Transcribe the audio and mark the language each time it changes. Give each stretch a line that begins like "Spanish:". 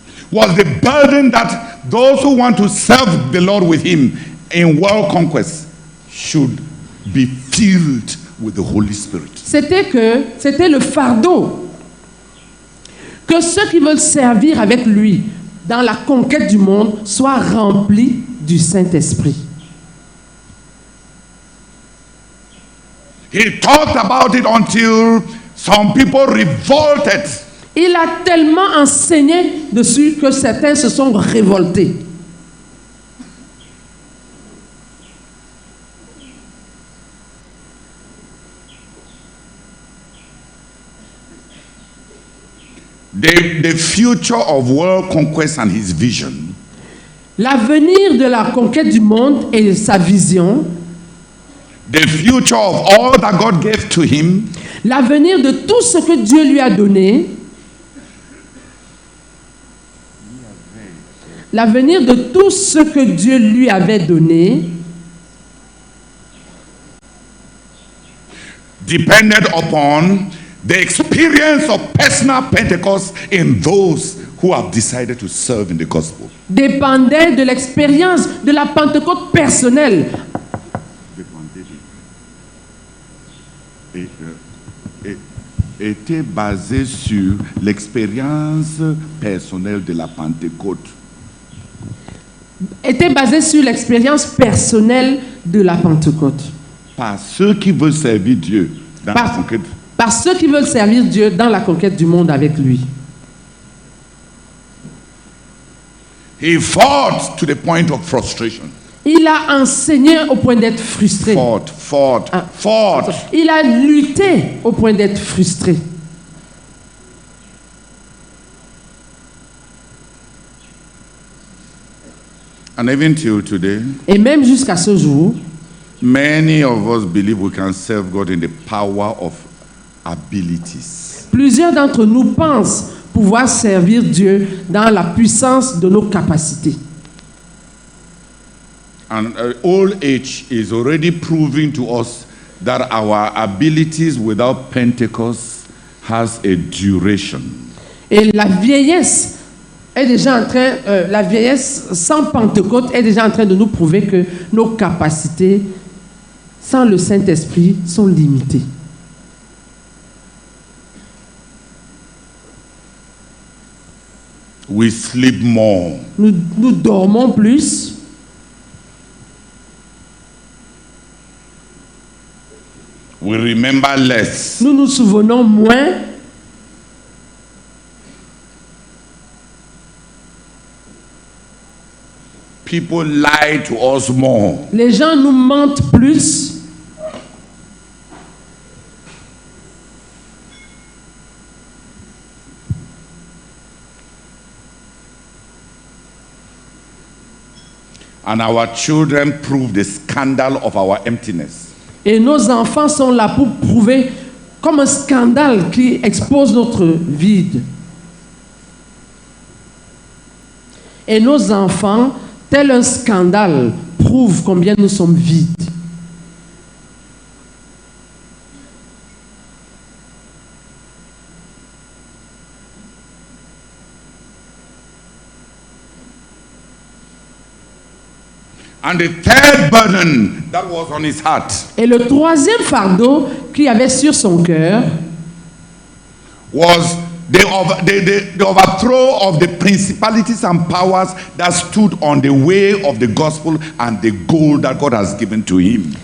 English: was the burden that those who want to serve the Lord with him in world conquest should be filled with the Holy Spirit.
French: C'était le fardeau que ceux qui veulent servir avec lui dans la conquête du monde soient remplis du Saint-Esprit.
English: He talked about it until some people revolted.
French: Il a tellement enseigné dessus que certains se sont révoltés.
English: The future of world conquest and his vision.
French: L'avenir de la conquête du monde et sa vision.
English: The future of all that God gave to him.
French: L'avenir de tout ce que Dieu lui a donné. L'avenir de tout ce que Dieu lui avait donné.
English: Depended upon the experience of personal Pentecost in those who have decided to serve in the gospel.
French: Dépendait de l'expérience de la Pentecôte personnelle. Était basé sur l'expérience personnelle de la Pentecôte. Était basé sur l'expérience personnelle de la Pentecôte. Par ceux qui veulent servir Dieu dans la conquête. Par ceux qui veulent servir Dieu dans la conquête du monde avec lui.
English: He fought to the point of frustration.
French: Il a enseigné au point d'être frustré.
English: Fought.
French: Il a lutté au point d'être frustré.
English: And even till today,
French: et même jusqu'à ce jour,
English: many of us believe we can serve God in the power of abilities.
French: Plusieurs d'entre nous pensent pouvoir servir Dieu dans la puissance de nos capacités.
English: And old age is already proving to us that our abilities without Pentecost has a duration.
French: Et la vieillesse est déjà en train, la vieillesse sans Pentecôte est déjà en train de nous prouver que nos capacités sans le Saint-Esprit sont limitées.
English: We sleep more.
French: Nous dormons plus.
English: We remember less.
French: Nous nous souvenons moins.
English: People lie to us more.
French: Les gens nous mentent plus.
English: And our children prove the scandal of our emptiness.
French: Et nos enfants sont là pour prouver comme un scandale qui expose notre vide. Et nos enfants, tel un scandale, prouvent combien nous sommes vides.
English: And the third burden that was on his heart.
French: Et le troisième fardeau qu'il avait sur son cœur
English: was the overthrow of the principalities and powers that stood on the way of the gospel and the goal that God has given to him.